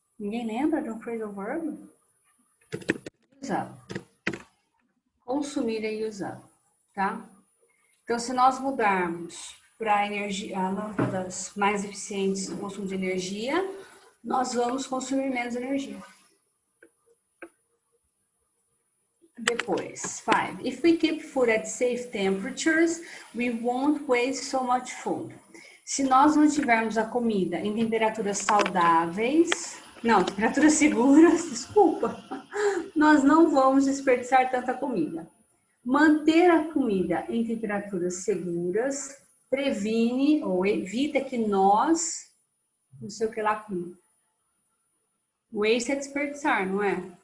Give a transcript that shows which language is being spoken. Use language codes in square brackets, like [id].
[pt] Ninguém lembra de um phrasal verb? Usar. Consumir e usar, tá? Então, se nós mudarmos para a energia, lâmpadas mais eficientes no consumo de energia, nós vamos consumir menos energia. Depois, 5. [en] If we keep food at safe temperatures, we won't waste so much food. [pt] Se nós mantivermos a comida em temperaturas saudáveis, temperaturas seguras, desculpa, nós não vamos desperdiçar tanta comida. Manter a comida em temperaturas seguras previne ou evita que nós, não sei o que lá, waste é desperdiçar, não é?